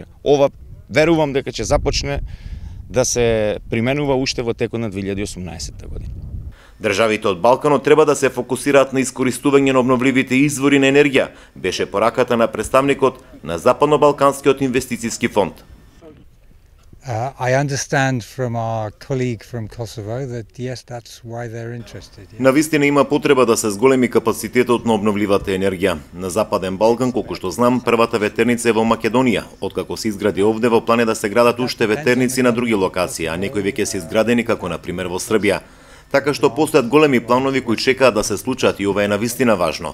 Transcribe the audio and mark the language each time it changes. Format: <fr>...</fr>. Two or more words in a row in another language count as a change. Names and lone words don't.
<mk>Ова верувам дека ќе започне да се применува уште во текот на 2018 година. Државите од Балканот треба да се фокусираат на искористување на обновливите извори на енергија, беше пораката на представникот на Западно-Балканскиот инвестициски фонд.</mk> <en>I understand from our colleague from Kosovo that yes, that's why they're interested.</en> <mk>Навистина има потреба да се зголеми капацитетот на обновливата енергија. На Западен Балкан, колку што знам, првата ветерница е во Македонија. Откако се изгради овде, во план е да се градат уште ветерници на други локации, а некои веќе се изградени, како на пример во Србија. Така што постојат големи планови кои чекаат да се случат и ова е навистина важно.</mk>